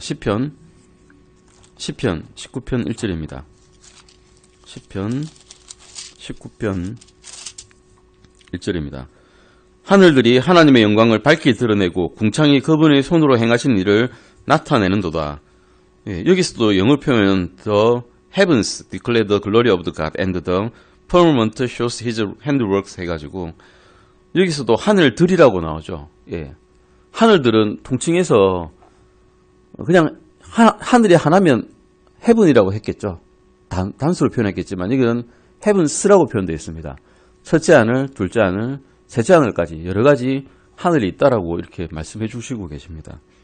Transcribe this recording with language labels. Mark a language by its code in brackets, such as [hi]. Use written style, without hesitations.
[ko] 시편 19편 1절입니다. 시편 19편 1절입니다. 하늘들이 하나님의 영광을 밝히 드러내고 궁창이 그분의 손으로 행하신 일을 나타내는도다. 여기서도 영어 표현은 [en] The heavens declare the glory of the God and the firmament shows his handworks [ko] 해가지고 여기서도 하늘들이라고 나오죠. 하늘들은 통칭해서 그냥 하늘이 하나면 heaven이라고 했겠죠. 단수로 표현했겠지만 이건 heavens라고 표현되어 있습니다. 첫째 하늘, 둘째 하늘, 셋째 하늘까지 여러 가지 하늘이 있다라고 이렇게 말씀해 주시고 계십니다.